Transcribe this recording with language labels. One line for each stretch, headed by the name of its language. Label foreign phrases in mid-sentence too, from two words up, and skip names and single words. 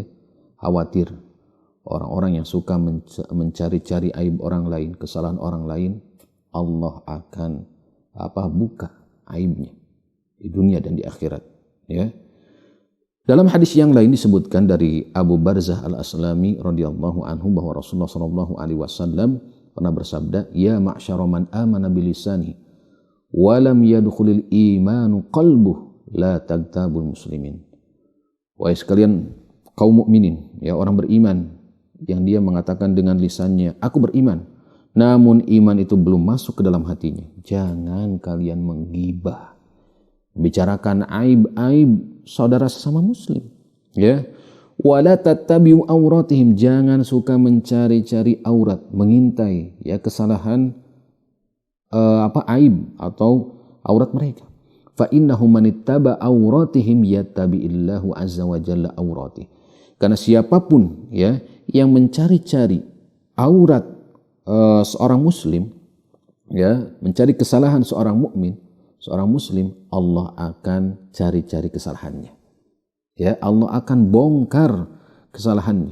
Indonesian: Khawatir orang-orang yang suka mencari-cari aib orang lain, kesalahan orang lain, Allah akan buka aibnya di dunia dan di akhirat, ya. Dalam hadis yang lain disebutkan dari Abu Barzah Al-Aslami
Arabic: رضي الله عنه
Indonesian: bahwa Rasulullah
Arabic: صلى الله عليه وسلم
Indonesian: pernah bersabda,
Arabic: "يا معشر من آمن بلسانه ولم يدخل الإيمان قلبه لا تغتابوا المسلمين."
Indonesian: Wahai sekalian kaum mukminin, ya orang beriman yang dia mengatakan dengan lisannya, "Aku beriman," namun iman itu belum masuk ke dalam hatinya. Jangan kalian menggibah, bicarakan aib-aib saudara sesama muslim, ya.
Arabic: ولا تتبعوا عوراتهم,
Indonesian: jangan suka mencari-cari aurat, mengintai ya kesalahan aib atau aurat mereka.
Arabic: فإنه من اتبع عوراتهم يتبع الله عز وجل عورته.
Indonesian: Karena siapapun ya yang mencari-cari aurat seorang muslim, ya, mencari kesalahan seorang mukmin, seorang muslim, Allah akan cari-cari kesalahannya. Ya, Allah akan bongkar kesalahannya.